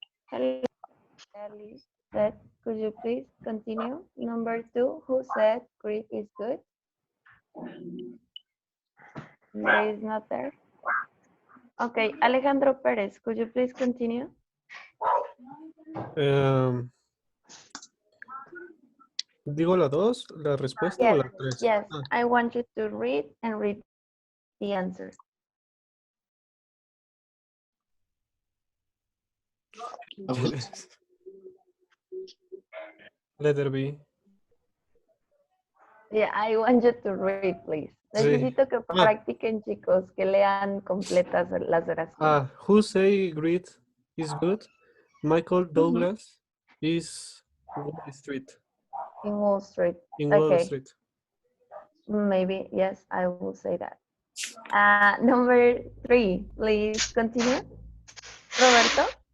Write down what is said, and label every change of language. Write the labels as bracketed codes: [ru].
[en] Hello, Alice said, could you please continue? Number 2, who said Greek is good? Andrea is not there. Okay, Alejandro Perez, could you please continue? [es] ¿Digo la dos, la respuesta o la tres? [en] yes, Ah, I want you to read and read the answer. letter B. Yeah, I want you to read, please. [es] Sí. Necesito que Ah, practiquen, chicos, que lean completas las oraciones. [en] who say great is good? Michael Douglas is Wall Street. In Wall Street. In Wall Okay, Street. maybe, yes, I will say that. Number 3, please continue. Roberto?